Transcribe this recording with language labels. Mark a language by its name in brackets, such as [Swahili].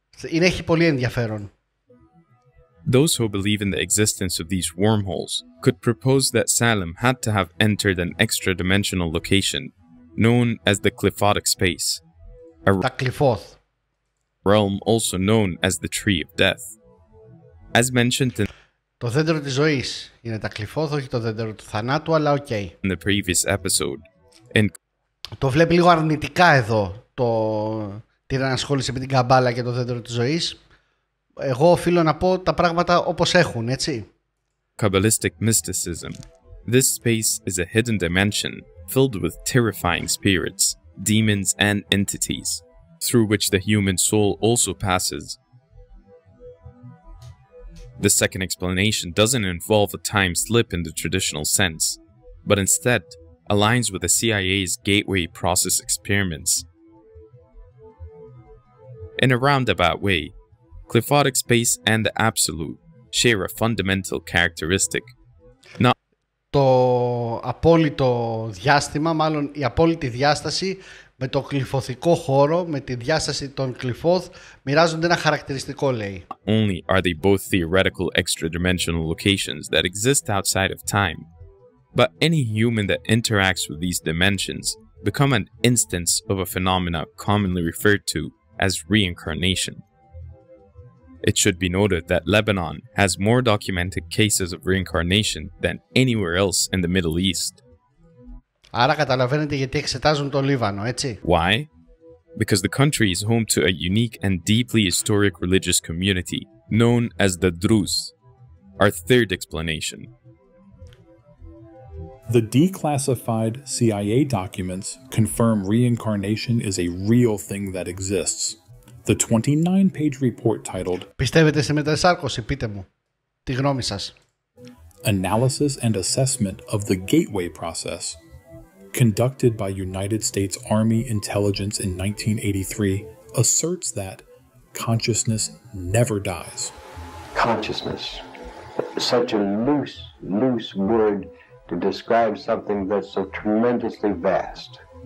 [Greek] Έχει πολύ ενδιαφέρον. [English] Those who believe in the existence of these wormholes could propose that Salem had to have entered an extra-dimensional location known as the Qliphothic space, a [Greek] Τα Κλειφόθ. [English] realm also known as the Tree of Death. As mentioned in [Greek] Το δέντρο της ζωής είναι τα Κλειφόθ, όχι το δέντρο του θανάτου, αλλά οκ. [English] the previous episode, in [Greek] Το βλέπει λίγο αρνητικά εδώ την ανασχόληση με την Καμπάλα και το δέντρο της ζωής. Εγώ οφείλω να πω τα πράγματα όπως έχουν, έτσι. [English] Kabbalistic mysticism, this space is a hidden dimension filled with terrifying spirits, demons, and entities, through which the human soul also passes. The second explanation doesn't involve a time slip in the traditional sense, but instead aligns with the CIA's gateway process experiments. In a roundabout way, Qliphothic space and the absolute share a fundamental characteristic. [Greek] Το απόλυτο διάστημα, μάλλον η απόλυτη διάσταση με το κλειφωθικό χώρο, με τη διάσταση των Κλειφόθ, μοιράζονται ένα χαρακτηριστικό, λέει. [English] Not only are they both theoretical extra-dimensional locations that exist outside of time, but any human that interacts with these dimensions become an instance of a phenomena commonly referred to as reincarnation. It should be noted that Lebanon has more documented cases of reincarnation than anywhere else in the Middle East. [Greek] Άρα καταλαβαίνετε γιατί εξετάζουν το Λίβανο, έτσι. [English] Why? Because the country is home to a unique and deeply historic religious community known as the Druze. Our third explanation. The declassified CIA documents confirm reincarnation is a real thing that exists. The 29-page report titled [Greek] Πιστεύετε σε μετασάρκωση, πείτε μου τη γνώμη σας. [English] Analysis and Assessment of the Gateway Process, conducted by United States Army Intelligence in 1983, asserts that consciousness never dies. Consciousness, such a loose word to describe something that's so tremendously vast.